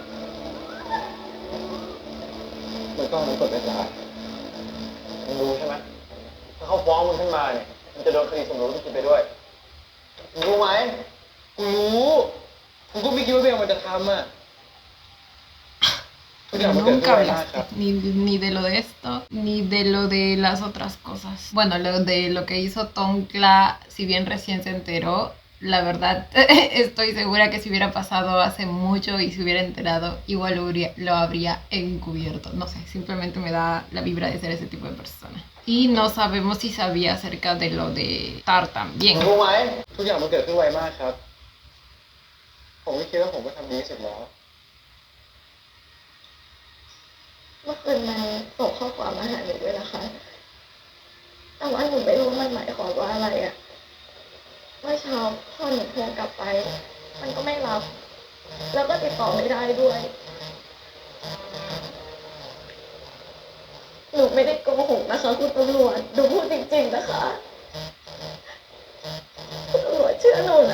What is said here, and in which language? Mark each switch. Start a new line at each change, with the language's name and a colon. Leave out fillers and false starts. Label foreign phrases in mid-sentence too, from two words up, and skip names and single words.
Thai: เหมือนกล้องมันกดไม่ได้มึงรู้ใช่ไหมถ้าเขาฟ้องมึงขึ้นมาเนี่ยมันจะโดนคดีสมรู้ร่วมคิดไปด้วยมึงรู้ไหม กูรู้กูก็ไม่คิดว่าเบลมันจะทำอ่ะ ทุกอย่าง
Spanish: Pero
Thai: มันเกิดขึ้น
Spanish: nunca
Thai: ไวมากครับ
Spanish: hablaste ni de lo de esto, ni de lo de las otras cosas. Bueno, lo de lo que hizo Tonkla, si bien recién se enteró, la verdad estoy segura que si hubiera pasado hace mucho y se hubiera enterado, igual lo habría encubierto. No sé, simplemente me da la vibra de ser ese tipo de persona. Y no sabemos si sabía acerca de lo de Tar
Thai: มึ
Spanish: también.
Thai: งรู้ไหมทุกอย่างมันเกิดขึ้นไวมากครับ ผมไม่คิดว่าผมก็ทำดีที่สุดแล้ว เมื่อคืนมันส่งข้อความมาหาหนูด้วยนะคะ แต่ว่าหนูไม่รู้มันหมายความว่าอะไรอะเมื่อเช้าพอหนูโทรกลับไป มันก็ไม่รับ แล้วก็ติดต่อไม่ได้ด้วย หนูไม่ได้โกหกนะคะคุณตำรวจหนูพูดจริงๆนะคะคุณตำรวจเชื่อหนูนะ